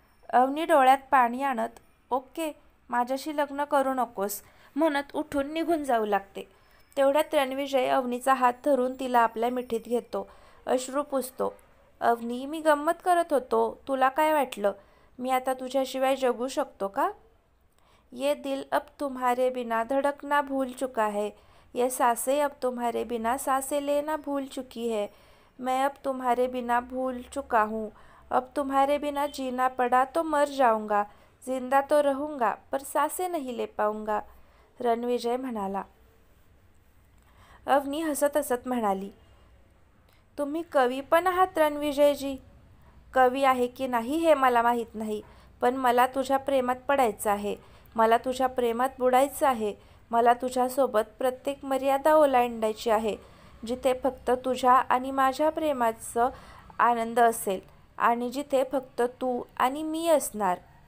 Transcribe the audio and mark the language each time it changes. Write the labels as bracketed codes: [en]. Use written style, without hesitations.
[mr] अवनी डोळ्यात पाणी आणत, ओके, माझ्याशी लग्न करू नकोस म्हणत उठून निघून जाऊ लागते. तेवढ्यात रणविजय अवनीचा हात धरून तिला आपल्या मिठीत घेतो, अश्रू पुसतो. अवनी, मी गंमत करत होतो, तुला काय वाटलं? मी आता तुझ्याशिवाय जगू शकतो का? [hi] ये दिल अब तुम्हारे बिना धड़कना भूल चुका है, ये सांसें अब तुम्हारे बिना सांसें लेना भूल चुकी है, मैं अब तुम्हारे बिना भूल चुका हूँ, अब तुम्हारे बिना जीना पड़ा तो मर जाऊंगा, जिंदा तो रहूंगा पर सांसें नहीं ले पाऊंगा, [mr] रणविजय म्हणाला. अवनी हसत हसत म्हणाली, तुम्ही कवी पण आहात रणविजयजी. कवी आहे की नाही हे मला माहीत नाही, पण मला तुझ्या प्रेमात पडायचं आहे, मला तुझ्या प्रेमात बुडायचं आहे, मला तुझ्यासोबत प्रत्येक मर्यादा ओलांडायची आहे, जिथे फक्त तुझ्या आणि माझ्या प्रेमाचं आनंद असेल आणि जिथे फक्त तू आणि मी असणार.